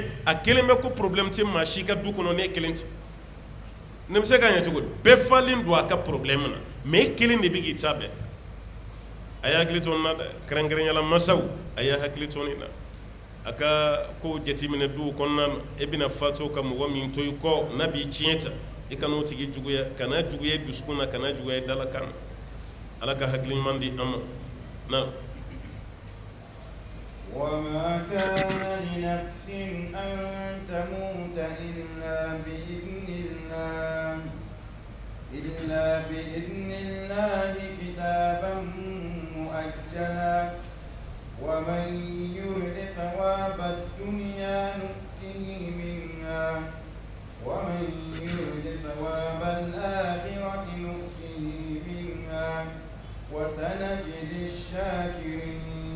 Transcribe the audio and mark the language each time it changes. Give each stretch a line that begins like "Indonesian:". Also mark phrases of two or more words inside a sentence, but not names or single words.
Bambara: a kelen bɛ ko problème tɛ maa si ka du kɔnɔ ne kelen tɛ ne bɛ se k'a ɲɛ cogo di bɛɛ falen don a ka problème na mais e kelen de bɛ k'i ta bɛɛ a y'a hakili to nin na dɛ kɛrɛnkɛrɛnyala masaw a y'a hakili to nin na a ka ko jateminɛ duw kɔnɔna na e bɛna fatu ka mɔgɔ min to i kɔ n'a b'i tiɲɛ ta i kan'o tigi juguya kana juguya i dusukun na kana juguya i dalakan na Ala ka hakili ɲuman di an ma na
Arabic: وما كان لنفس أن تموت إلا بإذن الله كتابا مؤجلا ومن يرد ثواب الدنيا نؤته منها ومن يرد ثواب الآخرة نؤته منها وسنجزي الشاكرين